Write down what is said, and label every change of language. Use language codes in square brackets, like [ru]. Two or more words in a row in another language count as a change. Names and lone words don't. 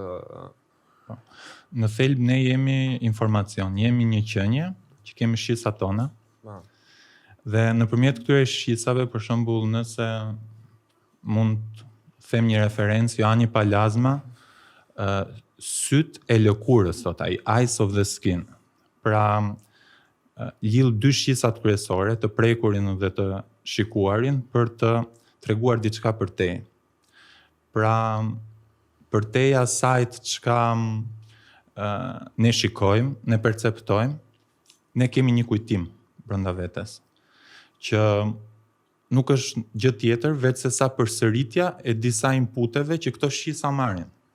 [sq] Në thelb ne jemi informacion, jemi një qenie që kemi shqisat tona. Ma. Dhe nëpërmjet këtyre shqisave, për shembull, nëse mund të them një referencë, Joani Palazma, syt e lëkurës, thot ai, [en] eyes of the skin. [sq] Pra, lidh dy shqisat kryesore, të prekurin dhe të shikuarin, për të treguar diçka për te. Pra, për teja sajt çka ne shikojmë, ne perceptojmë, ne kemi një kujtim brenda vetes, që nuk është gjë tjetër veç se sa përsëritja e disa inputeve që këto shqisa marrin.